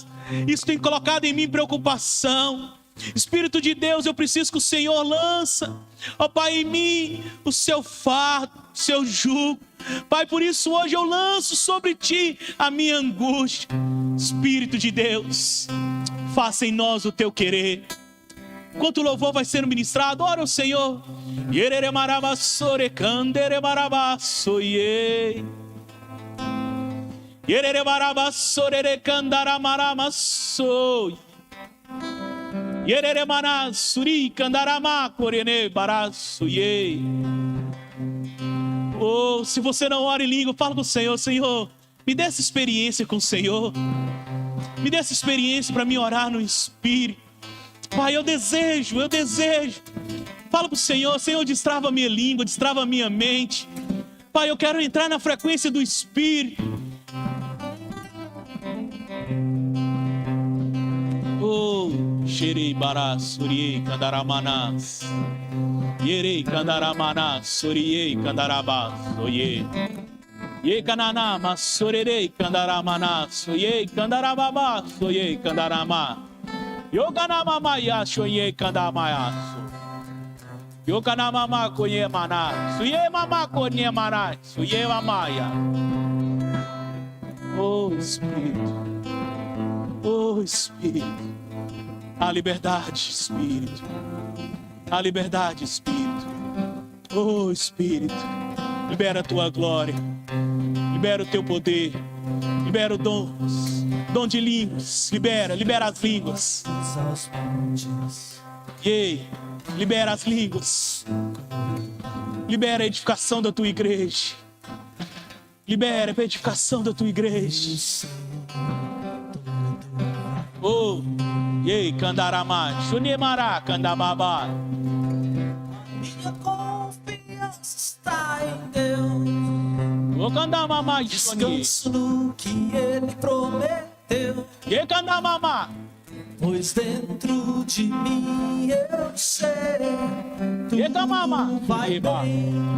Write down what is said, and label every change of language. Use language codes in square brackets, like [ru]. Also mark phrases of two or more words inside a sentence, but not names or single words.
[pt] Isso tem colocado em mim preocupação. Espírito de Deus, eu preciso que o Senhor lança, ó Pai, em mim o seu fardo, o seu jugo. Pai, por isso hoje eu lanço sobre Ti a minha angústia. Espírito de Deus, faça em nós o Teu querer. Enquanto o louvor vai sendo ministrado, ora o Senhor. Yerere marabassore candere marabassoye. Yerere marabassore candara maramassoye. Yerere manassuri candarama corene barassoye. Oh, se você não ora em língua, fala com o Senhor: Senhor, me dê essa experiência com o Senhor. Me dê essa experiência para me orar no Espírito. Pai, eu desejo. Fala para o Senhor: Senhor, destrava a minha língua, destrava a minha mente. Pai, eu quero entrar na frequência do Espírito. Oh, xerei barassuriei candaramanas. Yerei candaramanas, suriei candarabas, oye. Ye canana, massorerei candaramanas, oye, candarababas, oye, candarama. Yoganamamaya, shoye candamayaço. Yoganamama conhe maná, suye mama conhe maná, suye mamaya. Oh Espírito, a liberdade, Espírito, a liberdade, Espírito. Oh Espírito, libera a Tua glória, libera o Teu poder, libera o dom de línguas, libera as línguas. Libera as línguas. Libera a edificação da Tua igreja. Libera a edificação da Tua igreja. Oh, candarama, chunemara, candababa. Minha confiança está em Deus. Oh, candamama, descanso no que Ele prometeu. Candamama. Pois dentro de mim eu sei tudo vai bem.